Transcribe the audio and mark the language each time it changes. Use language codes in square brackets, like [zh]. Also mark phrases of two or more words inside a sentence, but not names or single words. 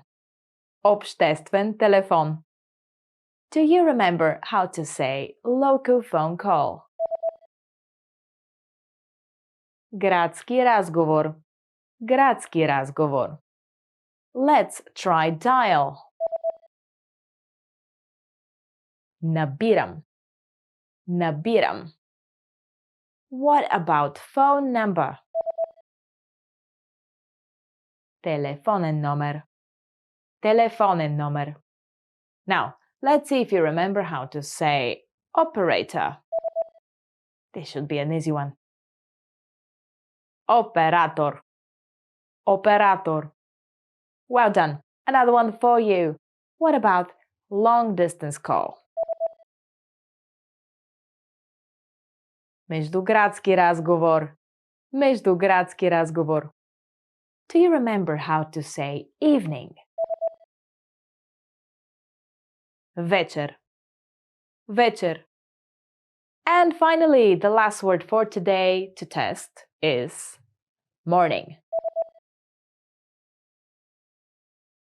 [bg] Обществен телефон. [en] Do you remember how to say local phone call? [bg] Градски разговор. Градски разговор. [en] Let's try dial. [bg] Набирам. Набирам. [en] What about phone number? [bg] Телефонен номер. Телефонен номер. [en] Now, let's see if you remember how to say operator. This should be an easy one. [bg] Operator. Operator. [en] Well done. Another one for you. What about long distance call? [bg] Междуградски разговор. Междуградски разговор. [en] Do you remember how to say evening? [bg] Вечер. Вечер. [en] And finally, the last word for today to test is morning.